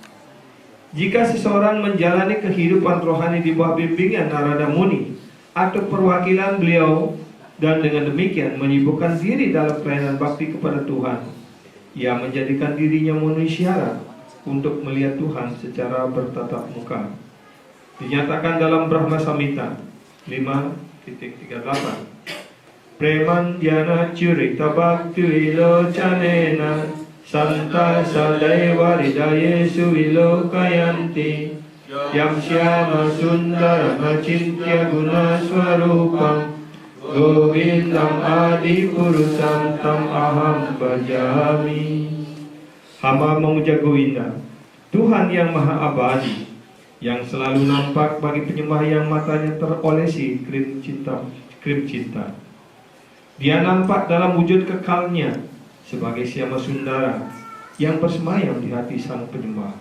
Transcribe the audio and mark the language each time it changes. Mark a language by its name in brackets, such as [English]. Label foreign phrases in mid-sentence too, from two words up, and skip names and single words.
[Indonesian] Jika seseorang menjalani kehidupan rohani di bawah bimbingan Narada Muni atau perwakilan beliau dan dengan demikian menyibukkan diri dalam pelayanan bakti kepada Tuhan, Ia menjadikan dirinya memenuhi syarat untuk melihat Tuhan secara bertatap muka. Dinyatakan dalam Brahma Samhita 5.38. [Sanskrit] Preman dhyana curita bhakti vilocanena santa sadaiva hridayesu vilokayanti yam syama sundaram acintya guna swarupam govindam adi purusam tam aham bhajami. [Indonesian] Hamba memuja Govinda, Tuhan yang maha abadi, yang selalu nampak bagi penyembah yang matanya terolesi krim cinta. Dia nampak dalam wujud kekalnya sebagai Syama Sundara yang bersemayam di hati sang penyembah.